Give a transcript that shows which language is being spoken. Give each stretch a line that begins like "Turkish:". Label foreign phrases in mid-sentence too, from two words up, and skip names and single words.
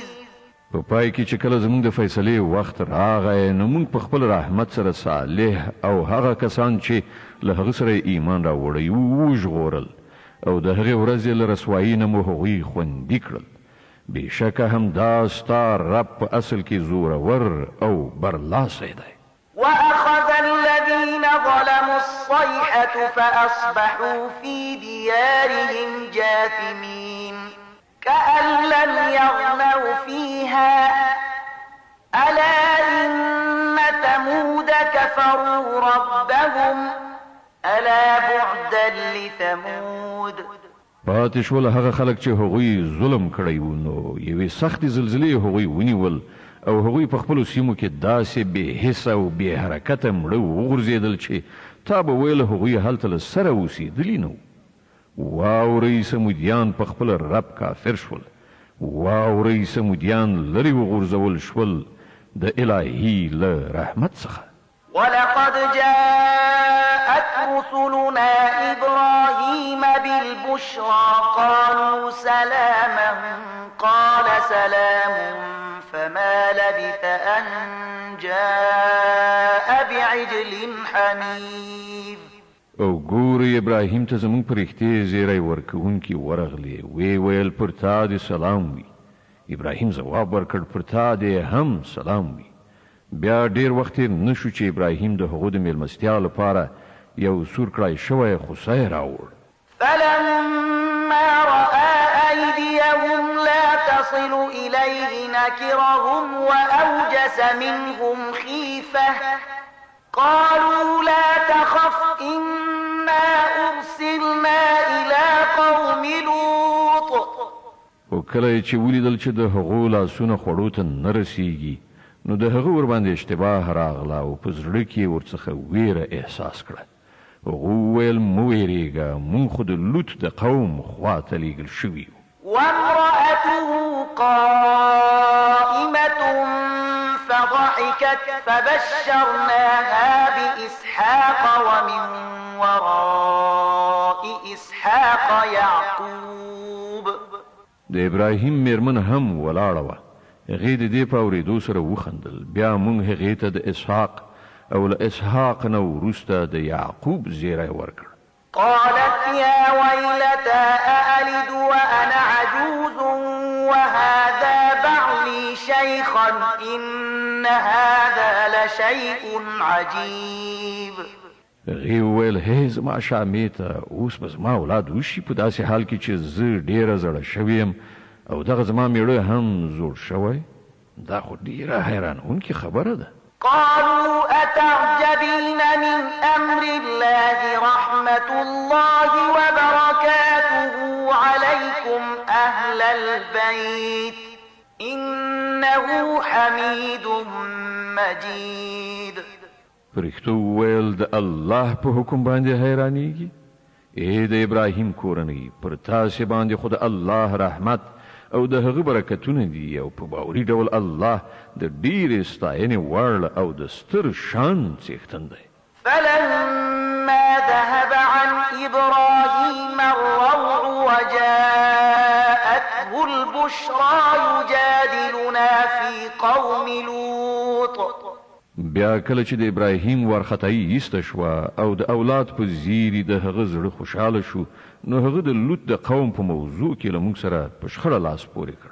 Pashto: په پای کې چې کله زموږ د فیصلې وخت راغی نو موږ په خپل رحمت سره صالح او هغه کسان چې له هغه سره ایمان راوړی وژغورل او د هغې ورځې له رسوایي نه مو هغوی خوندي کړل. بېشکه همدا ستا رب په اصل کې زورور او برلاسی دی.
Arabic: وأخذ الذين ظلموا الصيحة فأصبحوا في ديارهم جاثمين كأن لم يغنوا فيها ألا إن ثمود كفروا ربهم ألا بعدا لثمود.
Pashto: پاتې شول هغه خلک چې هغوی ظلم کړی وو نو یوې سختې زلزلې هغوی ونیول او هغوی په خپلو سیمو کې داسې بې حسه او بې حرکته مړه وغورځېدل چې تا به ویل هغوی هلته له سره اوسېدلي نه وو. واورئ سمودیان په خپل رب کافر شول. واورئ سمودیان لرې وغورځول شول د الهي له رحمت څخه.
Arabic: ولقد جاءت رسلنا إبراهيم بالبشرى قالوا سلاما قال سلام فما لبث أن جاء بعجل حنيذ.
Pashto: او ګورې ابراهیم ته زموږ په رښتې زیری ورکوونکي ورغلې وی ویل پر تا دې سلام وي. ابراهیم ځواب ورکړ پر تا دې هم سلام وي. بیا ډیر وخت نشو چې ابراهیم د هغو د میلمستیا لپاره یو سور کړای شوی خوسی راوړ.
Arabic: فلما رأى أيديهم لا تصل إليه نكرهم وأوجس منهم خيفة قالوا لا تخف إنا أرسلنا إلى قوم لوط.
Pashto: او کله چې ولیدل چې د هغو لاسونه خوړو ته نه رسیږي نو د هغه ور باندې اشتباه راغله او په زړه کې ورڅخه ویره احساس کړه. هغه ویل مو ویریږه مونږ خو د لوط د قوم خواته لیږل شوي یو.
Arabic: وامرأته قائمة فضحكت فبشرناها بإسحاق ومن وراء إسحاق يعقوب.
Pashto: د ابراهیم میرمن هم ولاړه وه. هغې د دې په اورېدو سره وخندل. بیا موږ هغې ته د اسحاق او له اسحاق نه وروسته د یعقوب زیری ورکړ.
Arabic: قالت يا ويلتى أألد وأنا عجوز وهذا بعلي شيخا إن هذا لشيء عجيب.
Pashto: هغې وویل هی زما شامې ته اوس به زما اولاد وشي په داسې حال کې چې زه ډېره زړه شوې یم او دغه زما میړه هم زوړ شوی. دا خو ډېره حیرانوونکې خبره ده.
Arabic: قالوا أتعجبين من أمر الله رحمة الله وبركاته عليكم أهل البيت إنه حميد مجيد.
Pashto: فرښتو وویل د الله په حکم باندې حیرانېږي؟ ای د ابراهیم کورنۍ پر تاسې باندې خو د الله رحمت او د هغه برکتونه دي او په باوري ډول الله د ډېرې ستاینې وړ او د ستر شان څښتن دی.
Arabic: فلما ذهب عن إبراهيم الروع وجاءته البشرى يجادلنا في قوم لوط.
Pashto: بیا کله چې د ابراهیم وارخطایي ایسته شوه او د اولاد په زیري د هغه زړه خوشحاله شو نو هغه د لوط د قوم په موضوع کې له موږ سره په شخړه لاس پورې کړ.